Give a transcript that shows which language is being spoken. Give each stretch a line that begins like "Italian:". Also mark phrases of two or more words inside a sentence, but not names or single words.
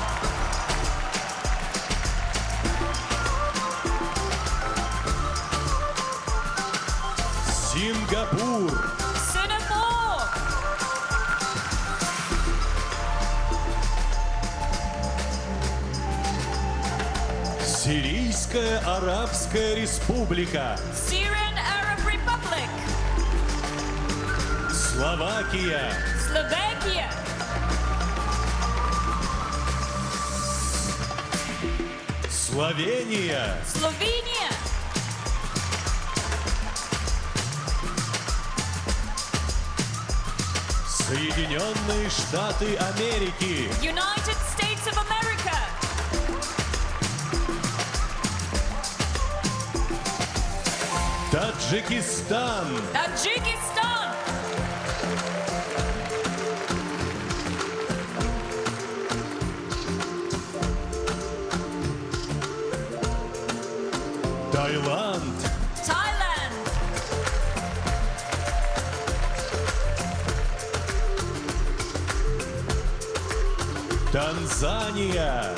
Russian: Сингапур.
English: Singapore.
Russian: Сирийская Арабская Республика.
English: Syrian Arab Republic.
Russian: Словакия.
English: Slovakia.
Russian: Словения.
English: Slovenia.
Russian: Соединенные Штаты Америки.
English: United States of America.
Russian: Таджикистан.
English: Tajikistan.
Russian: Таиланд.
English: Thailand.
Russian: Танзания.